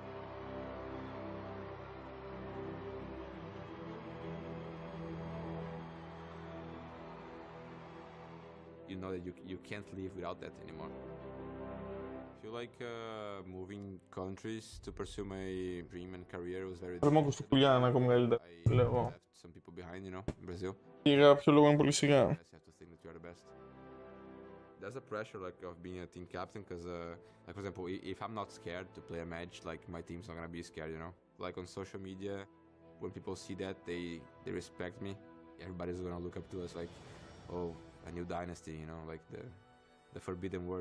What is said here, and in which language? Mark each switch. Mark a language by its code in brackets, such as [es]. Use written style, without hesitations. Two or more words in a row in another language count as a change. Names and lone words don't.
[en] you know that you can't live without that anymore. I feel like moving countries to pursue my dream and career was very difficult. I left some people behind, you know, in Brazil. [el] Για ποιο λόγο είναι πολύ σιγά. [en] You have to think that you are the best. There's a pressure like of being a team captain because, like for example, if I'm not scared to play a match, like my team's not gonna be scared, you know. Like on social media, when people see that, they respect me. Everybody's gonna look up to us like, oh, a new dynasty, you know, like the forbidden word.